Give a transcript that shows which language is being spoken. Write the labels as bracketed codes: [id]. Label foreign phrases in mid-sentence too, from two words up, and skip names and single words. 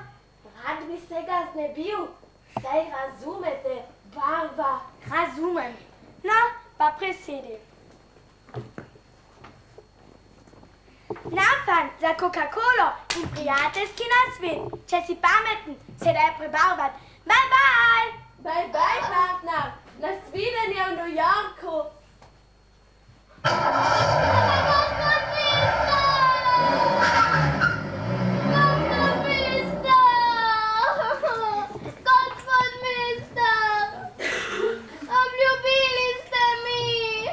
[sl] Rad bi se ga znebil. Saj razumete, barva. Razumem. No, pa prisedi. Nam za Coca-Colo in prijateljski nasvet. Če si pameten, se daj prebarvat. [en] Bye, bye! Bye, bye, partner. [sl] Nasvidenje v New Yorku. Gospod mister! Obljubili ste mi!